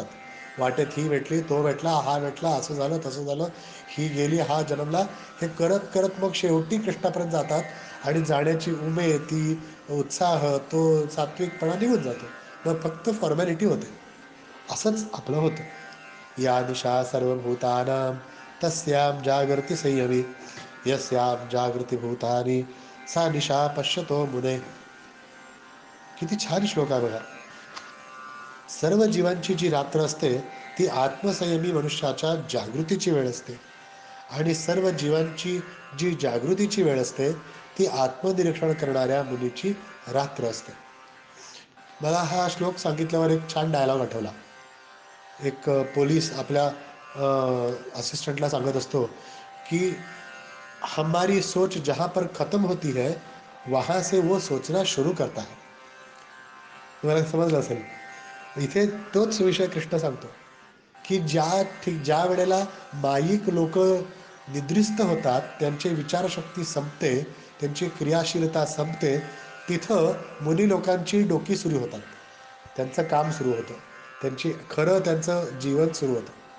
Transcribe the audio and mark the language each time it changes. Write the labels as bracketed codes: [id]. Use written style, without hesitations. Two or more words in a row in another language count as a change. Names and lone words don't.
[mr] वाटेत ही भेटली, तो भेटला, हा भेटला, असं झालं तसं झालं, ही गेली, हा जन्मला, हे करत करत मग शेवटी कृष्णापर्यंत जातात. आणि जाण्याची उमेद, ती उत्साह, तो सात्विकपणा निघून जातो. मग फक्त फॉर्मॅलिटी होते. असंच आपलं होतं. [sa] या दिशा सर्वभूतानां तस्यां जागृती संयमी यस्यां जागृती भूतानी सा निशा पश्यतो मुने. [mr] किती छान श्लोक आहे बघा. सर्व जीवांची जी रात्र असते ती आत्मसंयमी मनुष्याच्या जागृतीची वेळ असते आणि सर्व जीवांची जी जागृतीची वेळ असते ती आत्मनिरीक्षण करणाऱ्या मुलीची रात्र असते. मला हा श्लोक सांगितल्यावर एक छान डायलॉग आठवला. एक पोलीस आपल्या असिस्टंटला सांगत असतो की [hi] हमारी सोच जहां पर खत्म होती है वहां से वो सोचना शुरू करता है. [mr] तुम्हाला समजलं असेल. इथे तोच विषय कृष्ण सांगतो की ज्या वेळेला माईक लोक निद्रिस्त होतात, त्यांची विचारशक्ती संपते, त्यांची क्रियाशीलता संपते, तिथं मुनी लोकांची डोकी सुरू होतात, त्यांचं काम सुरू होतं, त्यांचं जीवन सुरू होतं.